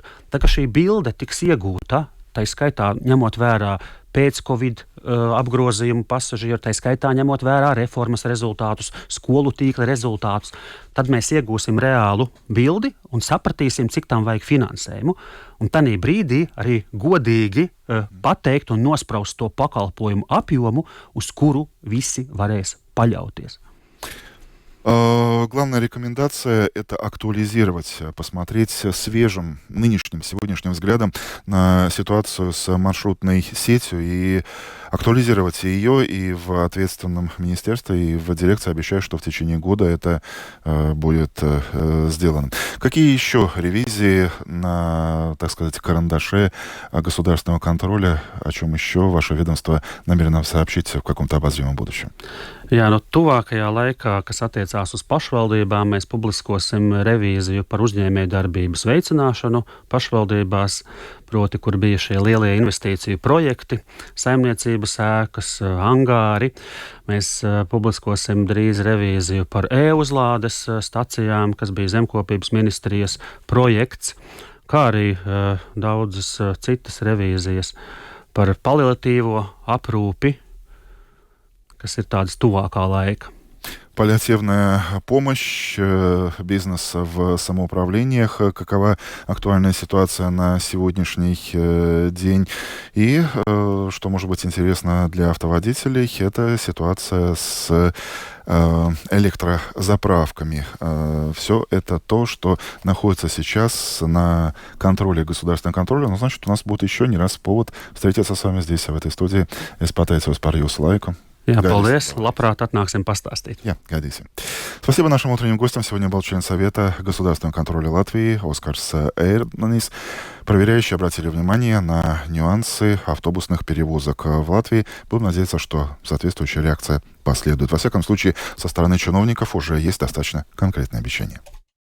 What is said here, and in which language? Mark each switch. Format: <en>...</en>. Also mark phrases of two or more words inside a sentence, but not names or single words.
<lv>Tā kā šī bilde tiks iegūta, tai skaitā ņemot vērā pēc-covid apgrozījumu pasažieru, tai skaitā ņemot vērā reformas rezultātus, skolu tīkla rezultātus, tad mēs iegūsim reālu bildi un sapratīsim, cik tam vajag finansējumu. Un tanī brīdī arī godīgi pateikt un nospraust to pakalpojumu apjomu, uz kuru visi varēs paļauties.</lv> <ru>Главная рекомендация – это актуализировать, посмотреть свежим, нынешним, сегодняшним взглядом на ситуацию с маршрутной сетью и актуализировать ее, и в ответственном министерстве, и в дирекции обещают, что в течение года это будет сделано. Какие еще ревизии на, так сказать, карандаше государственного контроля, о чем еще ваше ведомство намерено сообщить в каком-то обозримом будущем?</ru> <lv>Jā, tuvākajā laikā, kas attiecās uz pašvaldībām, mēs publiskosim revīziju par uzņēmējdarbības veicināšanu pašvaldībās, proti, kur bija šie lielie investīciju projekti, saimniecības ēkas, angāri. Mēs publiskosim drīz revīziju par e-uzlādes stacijām, kas bija Zemkopības ministrijas projekts, kā arī daudzas citas revīzijas par paliatīvo aprūpi, kas ir tādas tuvākā laika.</lv> <ru>Паллиативная помощь, бизнес в самоуправлениях, какова актуальная ситуация на сегодняшний день. И, что может быть интересно для автоводителей, это ситуация с электрозаправками. Все это то, что находится сейчас на контроле государственного контроля. Но, значит, у нас будет еще не раз повод встретиться с вами здесь, в этой студии.</ru> <lv>Es pateicos par jūsu laiku. Jā, Gaidīsim. paldies. Labprāt atnāksim pastāstīt. Я, гадите.</lv> <ru>Спасибо нашим утренним гостям. Сегодня был член Совета государственного контроля Латвии Оскарс Эйрнанис. Проверяющие обратили внимание на нюансы автобусных перевозок в Латвии. Будем надеяться, что соответствующая реакция последует. Во всяком случае, со стороны чиновников уже есть достаточно конкретные обещания.</ru>